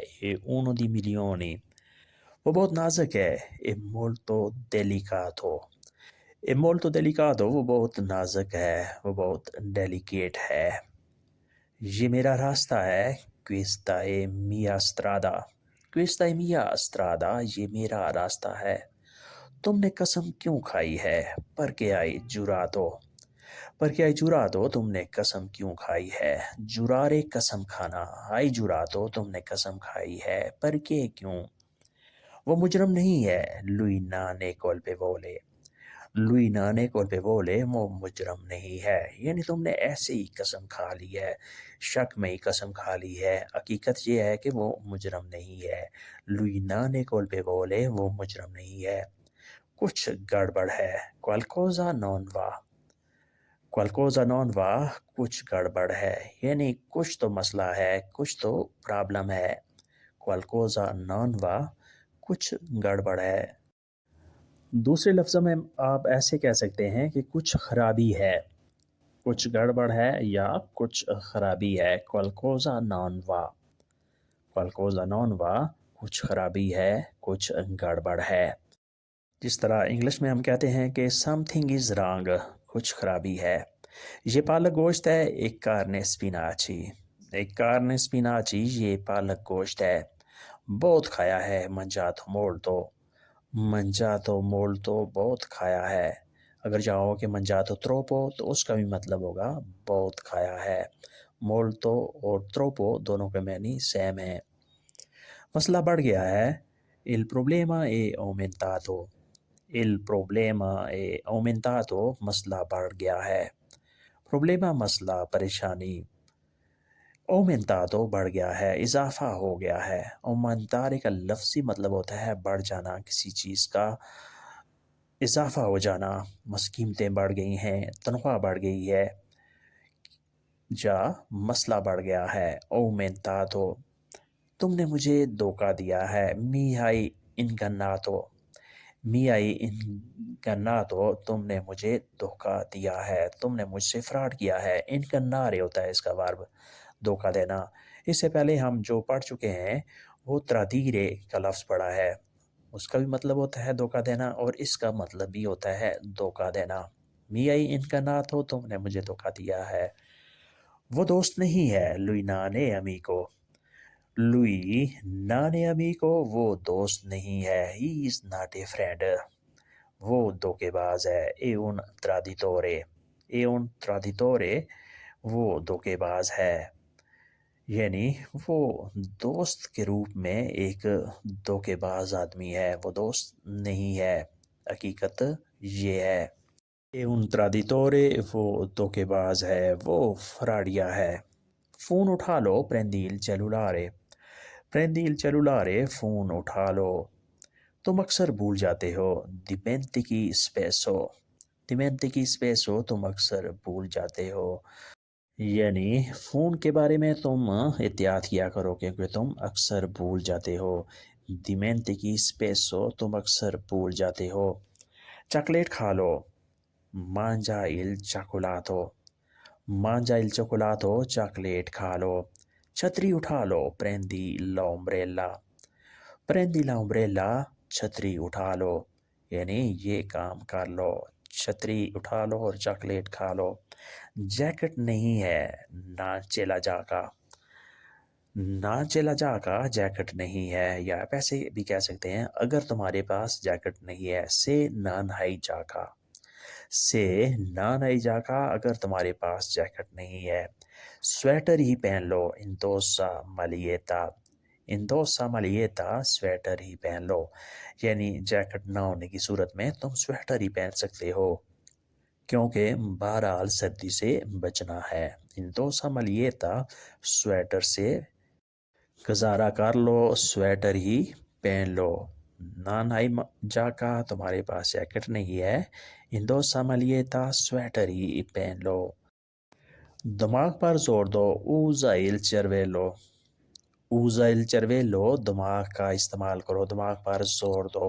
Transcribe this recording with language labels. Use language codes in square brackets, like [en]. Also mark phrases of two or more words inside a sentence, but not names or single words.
[it] è uno di milioni [ur] وہ بہت نازک ہے، [it] è molto delicato, è molto delicato [ur] وہ بہت نازک ہے، وہ بہت ڈیلیکیٹ ہے۔ یہ میرا راستہ ہے، [it] questa è mia strada، questa è mia strada، [ur] یہ میرا راستہ ہے۔ تم نے قسم کیوں کھائی ہے، [it] perché hai giurato، perché hai giurato [ur] تم نے قسم کیوں کھائی ہے، جرارے قسم کھانا، [it] hai giurato [ur] تم نے قسم کھائی ہے، perché کیوں۔ وہ مجرم نہیں ہے، [it] lui non è colpevole، lui non è colpevole [ur] وہ مجرم نہیں ہے، یعنی تم نے ایسے ہی قسم کھا لی ہے، شک میں ہی قسم کھا لی ہے، حقیقت یہ ہے کہ وہ مجرم نہیں ہے۔ [it] lui non è colpevole [ur] وہ مجرم نہیں ہے، کچھ گڑبڑ ہے، [it] qualcosa non va، qualcosa non va [ur] کچھ گڑبڑ ہے، یعنی کچھ تو مسئلہ ہے، کچھ تو پرابلم ہے، [it] qualcosa non va [ur] کچھ گڑبڑ ہے۔ دوسرے لفظوں میں آپ ایسے کہہ سکتے ہیں کہ کچھ خرابی ہے، کچھ گڑبڑ ہے یا کچھ خرابی ہے، [it] qualcosa non va، qualcosa non va [ur] کچھ خرابی ہے، کچھ گڑبڑ ہے۔ جس طرح انگلش میں ہم کہتے ہیں کہ [en] something is wrong، [ur] کچھ خرابی ہے۔ یہ پالک گوشت ہے، [it] è carne spinaci, è carne spinaci [ur] یہ پالک گوشت ہے، بہت کھایا ہے، [it] mangiato molto، mangiato molto [ur] بہت کھایا ہے۔ اگر چاہو کہ [it] mangiato troppo [ur] تو اس کا بھی مطلب ہوگا بہت کھایا ہے۔ molto اور troppo دونوں کے معنی سیم ہیں۔ مسئلہ بڑھ گیا ہے، [it] il problema è aumentato، il problema è aumentato [ur] مسئلہ بڑھ گیا ہے۔ problema مسئلہ پریشانی، aumentato بڑھ گیا ہے، اضافہ ہو گیا ہے۔ aumentare کا لفظی مطلب ہوتا ہے بڑھ جانا، کسی چیز کا اضافہ ہو جانا، قیمتیں بڑھ گئی ہیں، تنخواہ بڑھ گئی ہے، یا مسئلہ بڑھ گیا ہے۔ aumentato تم نے مجھے دھوکہ دیا ہے، [it] mi hai ingannato، mi hai ingannato [ur] تم نے مجھے دھوکہ دیا ہے، تم نے مجھ سے فراڈ کیا ہے۔ ingannare ہوتا ہے اس کا ورب، دھوکہ دینا۔ اس سے پہلے ہم جو پڑھ چکے ہیں وہ tradire کا لفظ پڑھا ہے، اس کا بھی مطلب ہوتا ہے دھوکہ دینا اور اس کا مطلب بھی ہوتا ہے دھوکہ دینا۔ [it] mi hai ingannato [ur] تم نے مجھے دھوکہ دیا ہے۔ وہ دوست نہیں ہے، [it] lui non è amico، lui non è amico [ur] وہ دوست نہیں ہے، [en] he is not a friend [ur] وہ دھوکے باز ہے۔ [it] è un traditore، è un traditore [ur] وہ دھوکے باز ہے، یعنی وہ دوست کے روپ میں ایک دھوکے باز آدمی ہے، وہ دوست نہیں ہے، حقیقت یہ ہے۔ [it] è un traditore [ur] وہ دھوکے باز ہے، وہ فراڈیا ہے۔ فون اٹھا لو، [it] prendi il cellulare، prendi il cellulare [ur] فون اٹھا لو۔ تم اکثر بھول جاتے ہو، [it] dimentichi spesso، dimentichi spesso [ur] تم اکثر بھول جاتے ہو، یعنی فون کے بارے میں تم احتیاط کیا کرو کیونکہ تم اکثر بھول جاتے ہو۔ [it] dimentichi spesso [ur] تم اکثر بھول جاتے ہو۔ چاکلیٹ کھا لو، [it] mangia il cioccolato، mangia il cioccolato [ur] چاکلیٹ کھا لو۔ چھتری اٹھا لو، [it] prendi l'ombrella، prendi l'ombrella [ur] چھتری اٹھا لو، یعنی یہ کام کر لو، چھتری اٹھا لو اور چاکلیٹ کھا لو۔ جیکٹ نہیں ہے، [it] non ce l'ha giacca، non ce l'ha giacca [ur] جیکٹ نہیں ہے، یا آپ ایسے بھی کہہ سکتے ہیں اگر تمہارے پاس جیکٹ نہیں ہے، [it] se non hai giacca، سے non hai giacca [ur] اگر تمہارے پاس جیکٹ نہیں ہے۔ سویٹر ہی پہن لو، [it] indossa maglietta، indossa maglietta [ur] سویٹر ہی پہن لو، یعنی جیکٹ نہ ہونے کی صورت میں تم سویٹر ہی پہن سکتے ہو کیونکہ بہرحال سردی سے بچنا ہے۔ [it] indossa maglietta [ur] سویٹر سے گزارا کر لو، سویٹر ہی پہن لو. [it] non hai giacca, [ur] تمہارے پاس جیکٹ نہیں ہے, [it] indossa maglietta, [ur] سویٹر ہی پہن لو. دماغ پر زور دو, [it] usa il cervello. usa il cervello, [ur] دماغ کا استعمال کرو، دماغ پر زور دو.